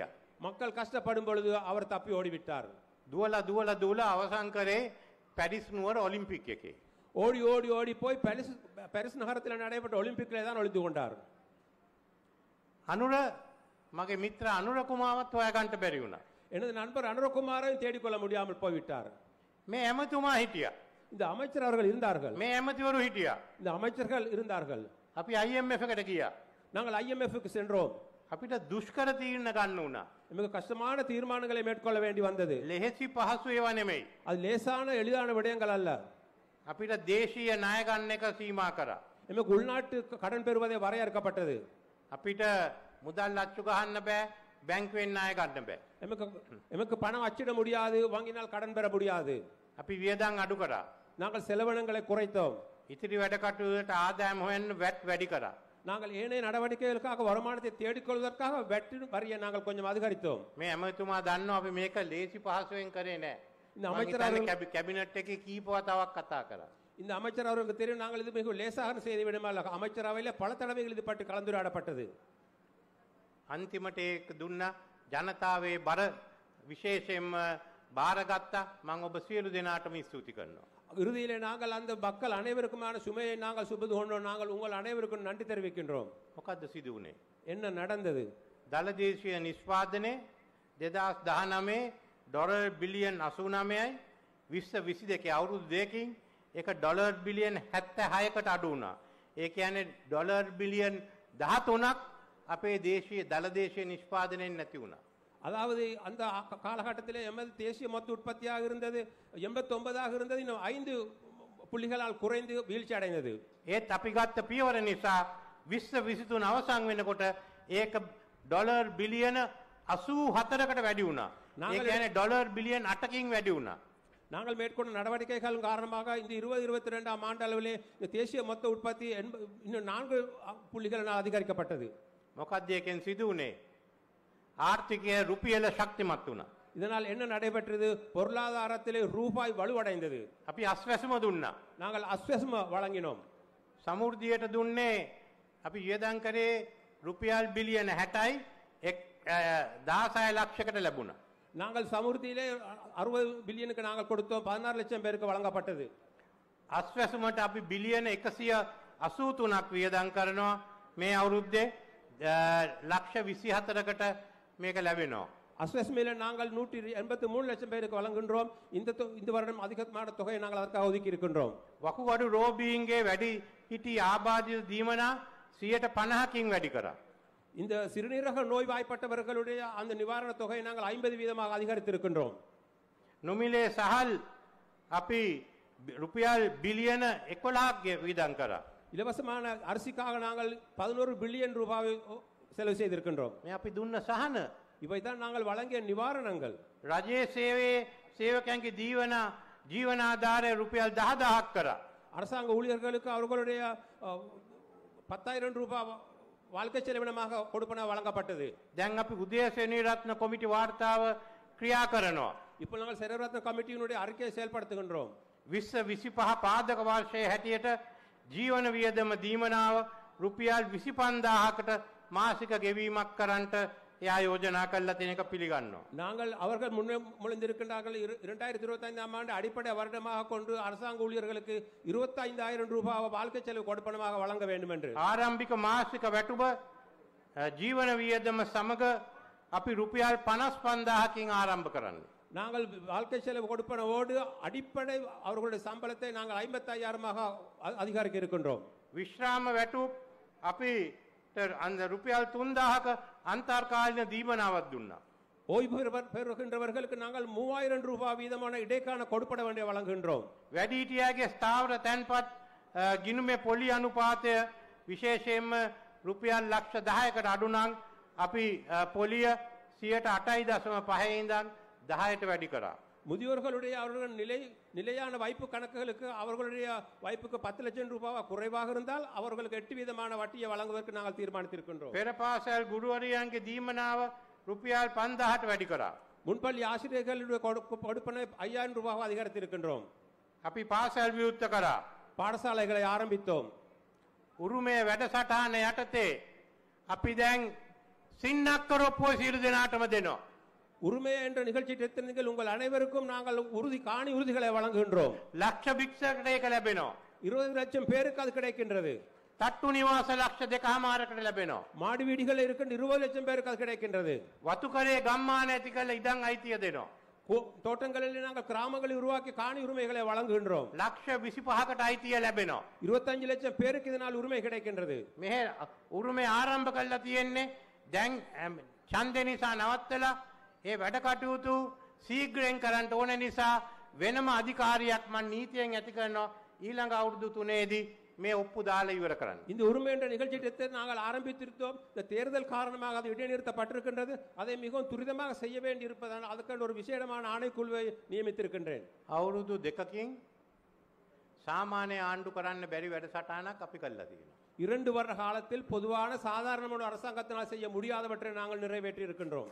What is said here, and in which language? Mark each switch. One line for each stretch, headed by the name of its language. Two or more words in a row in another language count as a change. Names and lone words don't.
Tamil: மக்கள் கஷ்டப்படும் பொழுது அவர் தப்பி ஓடிவிட்டார்.
Sinhala: දුවලා අවසන් කරේ පැරිස් නුවර ඔලිම්පික් එකේ.
Tamil: ஓடி ஓடி ஓடி போய் பாரிஸ் நகரத்தில் நடைபெற்ற ஒலிம்பிக்கிலே தான் ஒளிந்து கொண்டார்.
Sinhala: අනුර මගේ මිත්‍ර අනුර කුමාරවත් හොයාගන්න බැරි වුණා.
Tamil: எனது நண்பர் அனுரகுமாரையும் தேடிக்கொள்ள முடியாமல் போய்விட்டார்.
Sinhala: මේ ඇමතුමා හිටියා.
Tamil: இந்த அமைச்சர் அவர்கள் இருந்தார்கள்.
Sinhala: මේ ඇමතිවරු හිටියා.
Tamil: இந்த அமைச்சர்கள் இருந்தார்கள்.
Sinhala: අපි IMF එකට ගියා.
Tamil: நாங்கள் IMFக்கு சென்றோம்.
Sinhala: අපිට දුෂ්කර තීරණ ගන්න වුණා.
Tamil: மிக கஷ்டமான தீர்மானங்களை மேற்கொள்ள வேண்டி வந்தது.
Sinhala: ලෙහෙසි පහසු ඒවා නෙමෙයි.
Tamil: அது லேசான எளிதான விடயங்கள் அல்ல.
Sinhala: අපිට දේශීය ණය ගන්න එක සීමා කරා.
Tamil: எமக்கு உள்நாட்டு கடன் பெறுவதை வரையறுக்கப்பட்டது.
Sinhala: අපිට මුදල් අච්චු ගහන්න බෑ, බැංකුවෙන් ණය ගන්න බෑ.
Tamil: எமக்கு பணம் அச்சிட முடியாது, வங்கினால் கடன் பெற முடியாது.
Sinhala: අපි වියදම් අඩු කරා.
Tamil: நாங்கள் செலவினங்களை குறைத்தோம்.
Sinhala: ඉතිරි වැඩ කටයුතුට ආදායම් හොයන්න වැට් වැඩි කරා.
Tamil: நாங்கள் ஏனைய நடவடிக்கைகளுக்காக வருமானத்தை தேடிக்கொள்வதற்காக வெட்டு வரியை நாங்கள் கொஞ்சம் அதிகரித்தோம்.
Sinhala: මේ ඇමතුමා දන්නවා අපි මේක ලේසි පහසුවෙන් කරේ නෑ.
Tamil: இந்த அமைச்சர்
Sinhala: කැබිනට් එකේ කීප වතාවක් කතා කරා.
Tamil: இந்த அமைச்சர் அவருக்கு தெரியும், நாங்கள் இது மிகவும் லேசாக செய்து விடமால அமைச்சரவையில் பல தடவைகள் இது பற்றி கலந்துரையாடப்பட்டது.
Sinhala: අන්තිමට ඒක දුන්න ජනතාවේ බර විශේෂයෙන්ම බාරගත්තා. මම ඔබ සියලු දෙනාටම ස්තුති කරනවා.
Tamil: இறுதியிலே நாங்கள் அந்த மக்கள் அனைவருக்குமான சுமையை நாங்கள் சுமந்து கொண்டோம். நாங்கள் உங்கள் அனைவருக்கும் நன்றி தெரிவிக்கின்றோம்.
Sinhala: මොකද්ද සිදු වුණේ?
Tamil: என்ன நடந்தது?
Sinhala: දලදේශීය නිෂ්පාදනය 2019 ඩොලර් බිලියන් 89යි 2022 අවුරුදු දෙකකින් ඒක ඩොලර් බිලියන් 76කට අඩු වුණා. ඒ කියන්නේ ඩොලර් බිලියන් 13ක් අපේ දේශීය දලදේශීය නිෂ්පාදනයෙන් නැති වුණා.
Tamil: அதாவது அந்த காலகட்டத்திலே எமது தேசிய மொத்த உற்பத்தியாக இருந்தது 89ஆக இருந்தது, இன்னும் 5 புள்ளிகளால் குறைந்து வீழ்ச்சி அடைந்தது.
Sinhala: ඒත් අපි ගත්ත පියවර නිසා 2023 අවසන් වෙනකොට ඒක ඩොලර් බිලියන 84කට වැඩි වුණා. ඒ කියන්නේ ඩොලර් බිලියන් 8කින් වැඩි වුණා.
Tamil: நாங்கள் மேற்கொண்ட நடவடிக்கைகள் காரணமாக இந்த 2022ஆம் ஆண்டு அளவிலே இந்த தேசிய மொத்த உற்பத்தி இன்னும் 4 புள்ளிகளால் அதிகரிக்கப்பட்டது.
Sinhala: මොකක්ද ඒකෙන් සිදු වුණේ? ආර්ථිකය රුපියල ශක්තිමත් වුණා.
Tamil: இதனால் என்ன நடைபெற்றது? பொருளாதாரத்திலே ரூபாய் வலுவடைந்தது.
Sinhala: අපි අස්වැසුම දුන්නා.
Tamil: நாங்கள் அஸ்வசம வழங்கினோம்.
Sinhala: සමෘද්ධියට දුන්නේ අපි වියදම් කරේ රුපියල් බිලියන 60යි 16 ලක්ෂයකට ලැබුණා.
Tamil: நாங்கள் சமுர்த்தியிலே 60 பில்லியனுக்கு நாங்கள் கொடுத்தோம். 16 லட்சம் பேருக்கு வழங்கப்பட்டது.
Sinhala: අස්වැසුමට අපි බිලියන 183ක් වියදම් කරනවා. මේ අවුරුද්දේ ලක්ෂ 24කට මේක ලැබෙනවා.
Tamil: அஸ்வசமில நாங்கள் 183 லட்சம் பேருக்கு வழங்குகின்றோம். இந்த வருடம் அதிகமான தொகையை நாங்கள் அதற்காக ஒதுக்கி இருக்கின்றோம்.
Sinhala: වකුගඩු රෝගීන්ගේ වැඩි හිටි ආබාධිත දීමනා 50%කින් වැඩි කරා.
Tamil: இந்த சிறுநீரக நோய்வாய்ப்பட்டவர்களுடைய அந்த நிவாரண தொகையை நாங்கள் 50% அதிகரித்திருக்கின்றோம்.
Sinhala: නොමිලේ සහල් අපි රුපියල් බිලියන 11ක් වියදම් කරා.
Tamil: இலவசமான அரிசிக்காக நாங்கள் 11 பில்லியன் ரூபாயை செலவு செய்திருக்கின்றோம்.
Sinhala: මේ අපි දුන්න සහන
Tamil: இவைதான் நாங்கள் வழங்கிய நிவாரணங்கள்.
Sinhala: රජයේ සේවයේ සේවකයන්ගේ ජීවනාධාරය රුපියල් 10000ක් කරා.
Tamil: அரசாங்க ஊழியர்களுக்கு அவர்களுடைய 10,000 ரூபாய் வாழ்க்கை செலவினமாக கொடுப்பன வழங்கப்பட்டது.
Sinhala: දැන් අපි උදේසේනී රත්න කොමිටි වාර්තාව ක්‍රියා කරනවා.
Tamil: இப்போ நாங்கள் செலவரத்ன கமிட்டியினுடைய அறிக்கையை செயல்படுத்துகின்றோம்.
Sinhala: 2025 පාදක වර්ෂයේ හැටියට ජීවන වියදම දීමනාව රුපියල් 25000කට මාසික ගෙවීමක් කරන්නට එයා යෝජනා කළා තියෙන එක පිළිගන්නවා.
Tamil: நாங்கள் அவர்கள் முன்மொழிந்திருக்கின்றார்கள் 2025ஆம் ஆண்டு அடிப்படை வருடமாக கொண்டு அரசாங்க ஊழியர்களுக்கு 25000 ரூபாய் வாழ்க்கை செலவு கொடுப்பனமாக வழங்க வேண்டும் என்று.
Sinhala: ආරම්භික මාසික වැටුප ජීවන වියදම සමග අපි රුපියල් 55000කින් ආරම්භ කරන්නේ.
Tamil: நாங்கள் வாழ்க்கை செலவு கொடுப்பனவோடு அடிப்படை அவர்களுடைய சம்பளத்தை நாங்கள் 55000மாக அதிகரிக்க இருக்கின்றோம்.
Sinhala: විශ්‍රාම වැටුප් අපි அந்த රුපියල් 3000ක අන්තර්කාලීන දීමනාවක් දුන්නා.
Tamil: ஓய்வு பெறுகின்றவர்களுக்கு நாங்கள் 3000 ரூபாய் வீதமான இடைக்கால கொடுப்பட வேண்டிய வழங்குகின்றோம்.
Sinhala: වැඩිහිටියාගේ ස්ථාවර තැන්පත් ගිණුමේ පොලි අනුපාතය විශේෂයෙන්ම රුපියල් ලක්ෂ 10කට අඩු නම් අපි පොලිය 8.5 ඉඳන් 10ට වැඩි කරා.
Tamil: முதியோர்களுடைய அவர்கள் நிலையான வைப்பு கணக்குகளுக்கு அவர்களுடைய வைப்புக்கு 10 லட்சம் ரூபாய் குறைவாக இருந்தால் அவர்களுக்கு 8% வட்டியை வழங்குவதற்கு நாங்கள் தீர்மானித்திருக்கின்றோம்.
Sinhala: පෙර පාසල් ගුරුවරයන්ගේ දීමනාව රුපියල් 5000ට වැඩි කරා.
Tamil: முன்பள்ளி ஆசிரியர்களுடைய கொடுப்பனை 5000 ரூபாய் அதிகரித்திருக்கின்றோம்.
Sinhala: අපි පාසල් විවෘත කරා.
Tamil: பாடசாலைகளை ஆரம்பித்தோம்.
Sinhala: උරුමය වැඩසටහන යටතේ අපි දැන් සින්නක්කරොප්පුව සියලු දෙනාටම දෙනවා.
Tamil: உரிமை என்ற நிகழ்ச்சி நீங்கள் உங்கள் அனைவருக்கும் நாங்கள் காணி உறுதிகளை வழங்குகின்றோம்.
Sinhala: ලක්ෂ භික්ෂුවකට ඒක ලැබෙනවා.
Tamil: 20 லட்சம் பேருக்கு அது கிடைக்கின்றது.
Sinhala: තට්ටු නිවාස ලක්ෂ 2.5කට ලැබෙනවා.
Tamil: மாடி வீடுகள் இருக்கின்ற 20 லட்சம் பேருக்கு அது கிடைக்கின்றது.
Sinhala: වතුකරේ ගම්මාන ඇති කරලා ඉඩම් අයිතිය දෙනවා.
Tamil: தோட்டங்களில் நாங்கள் கிராமங்களை உருவாக்கி காணி உரிமைகளை வழங்குகின்றோம்.
Sinhala: ලක්ෂ 25කට අයිතිය ලැබෙනවා.
Tamil: 25 லட்சம் பேருக்கு இதனால் உரிமை கிடைக்கின்றது.
Sinhala: මෙහෙ උරුමය ආරම්භ කරලා තියෙන්නේ දැන් ඡන්දේ නිසා නවත්තලා ඒ වැඩ කටයුතු ශීඝ්‍රයෙන් කරන්න ඕන නිසා වෙනම අධිකාරියක් මම නීතියෙන් ඇති කරනවා ඊළඟ අවුරුදු 3ේදී මේ ඔප්පු දාලා ඉවර කරන්න.
Tamil: இந்த உரிமை என்ற நிகழ்ச்சியை நாங்கள் ஆரம்பித்திருந்தோம். இந்த தேர்தல் காரணமாக அது இடைநிறுத்தப்பட்டிருக்கின்றது. அதை மிகவும் துரிதமாக செய்ய வேண்டி இருப்பதால் அதுக்கு ஒரு விசேடமான ஆணைக்குழுவை நியமித்திருக்கின்றேன்.
Sinhala: අවුරුදු 2කින් සාමාන්‍ය ආණ්ඩු කරන්න බැරි වැඩසටහනක් අපි කළා තියෙනවා.
Tamil: 2 வருட காலத்தில் பொதுவான சாதாரணமான அரசாங்கத்தினால் செய்ய முடியாதவற்றை நாங்கள் நிறைவேற்றி இருக்கின்றோம்.